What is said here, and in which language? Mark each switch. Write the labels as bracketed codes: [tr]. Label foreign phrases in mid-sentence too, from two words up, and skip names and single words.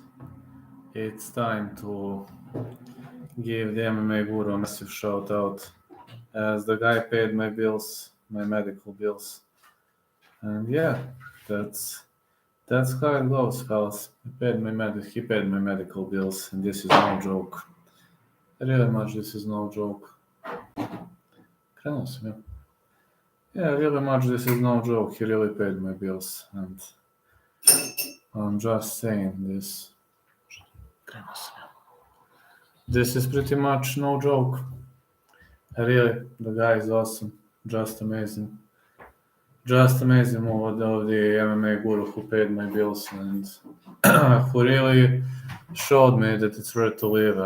[en] It's time to give the MMA Guru a massive shout out as the guy paid my bills, my medical bills. And yeah, that's that's how it goes, fellas. He paid my medical bills, and this is no joke. Really much, this is no joke. [hr] Krenuo sam, ja. [en] Yeah, really much, this is no joke. He really paid my bills, and I'm just saying this. [hr] Krenuo sam, ja. [en] This is pretty much no joke. Really, the guy is awesome. Just amazing. Just amazing move of the MMA guru who paid my bills and who really showed me that it's worth to live.